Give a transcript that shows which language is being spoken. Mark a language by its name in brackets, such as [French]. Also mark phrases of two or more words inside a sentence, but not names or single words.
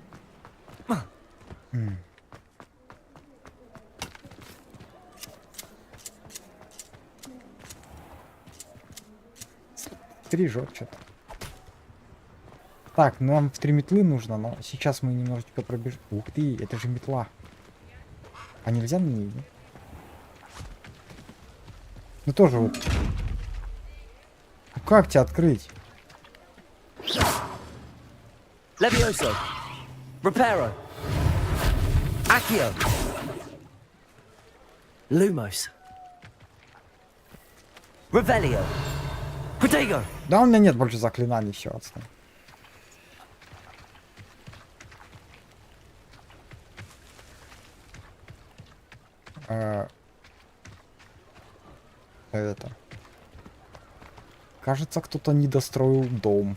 [Russian] Стрижет что-то. Так, нам в 3 метлы нужно, но сейчас мы немножечко пробежим. Ух ты, это же метла. А нельзя на ней? Ну тоже вот. Ну как тебя открыть? [Latin] Levioso. Reparo. Accio. Lumos. Revelio. Protego. [Russian] Да, у меня нет больше заклинаний, все, отстань. Это. Кажется, кто-то не достроил дом.